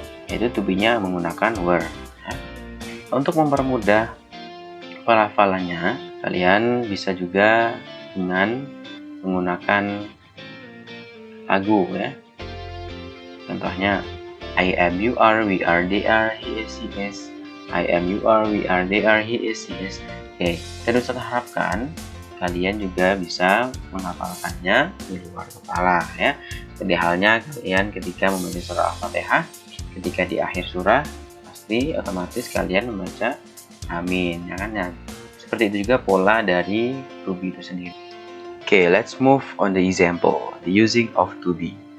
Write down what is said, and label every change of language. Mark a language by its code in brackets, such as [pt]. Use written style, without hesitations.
[id] Itu to be-nya menggunakan were. Untuk mempermudah pelafalannya, kalian bisa juga dengan menggunakan lagu, Contohnya, [en] I am, you are, we are, they are, he is, she is. I am, you are, we are, they are, he is, she is. [id] Oke, saya harapkan kalian juga bisa menghafalkannya di luar kepala, Seperti halnya kalian ketika membaca surah Al-Fatihah, ketika di akhir surah pasti otomatis kalian membaca amin, Seperti itu juga pola dari to be itu sendiri. [en] Okay, let's move on the example, the using of to be.